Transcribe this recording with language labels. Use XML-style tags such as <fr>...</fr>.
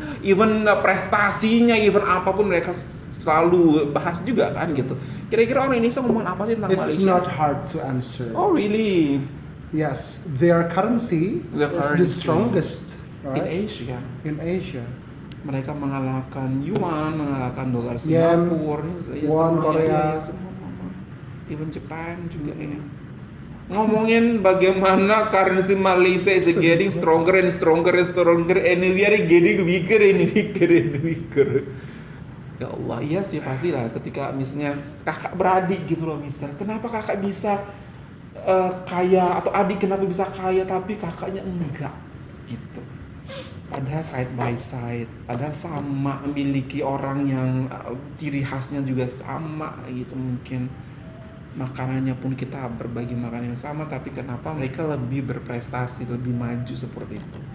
<id>Even prestasinya, even apapun mereka selalu bahas juga kan gitu. Kira-kira orang Indonesia ngomongin apa sih tentang Malaysia?</id> <en>It's not hard to answer. Oh really? Yes, their currency is the strongest, right? In Asia. In Asia.</en> <id>Mereka mengalahkan yuan, mengalahkan dolar Singapura, won Korea, even Jepang juga ya. Ngomongin bagaimana</id> <en>currency Malaysia is getting stronger and stronger and we are getting weaker and weaker.</en> <id>Ya Allah, iya sih pastilah ketika misalnya kakak beradik gitu loh, Mister. Kenapa kakak bisa kaya, atau adik kenapa bisa kaya tapi kakaknya enggak gitu. Padahal</id> <en>side by side,</en> <id>padahal sama, memiliki orang yang ciri khasnya juga sama gitu, mungkin makanannya pun kita berbagi makanan yang sama, tapi kenapa mereka lebih berprestasi, lebih maju seperti itu.</id>